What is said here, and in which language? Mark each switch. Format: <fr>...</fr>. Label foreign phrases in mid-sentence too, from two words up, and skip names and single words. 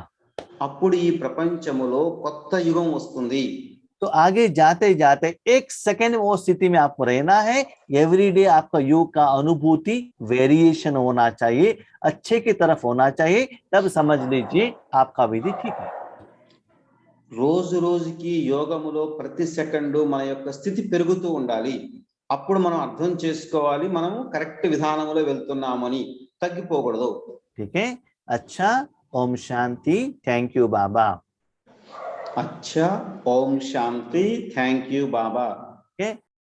<te>అప్పుడు ఈ ప్రపంచములో కొత్త యుగం వస్తుంది.</te> <hi>तो आगे जाते जाते एक सेकंड वो स्थिति में आपको रहना है. एवरीडे आपका योग का अनुभूति वेरिएशन होना चाहिए, अच्छे की तरफ होना चाहिए. तब समझ लीजिए आपका विधि ठीक है.</hi> <te>రోజు రోజుకి యోగములో ప్రతి సెకండు మన యొక్క స్థితి పెరుగుతూ ఉండాలి. అప్పుడు మనం అర్థం చేసుకోవాలి మనము కరెక్ట్ విధానంలో వెళ్తున్నామని, తగ్గిపోకూడదు.</te> <hi>ठीक है. अच्छा, ओम शांति.</hi> <en>thank you</en> <hi>बाबा. अच्छा, ओम शांति.</hi> <en>thank you</en> <hi>बाबा.</hi> <en>Okay.</en>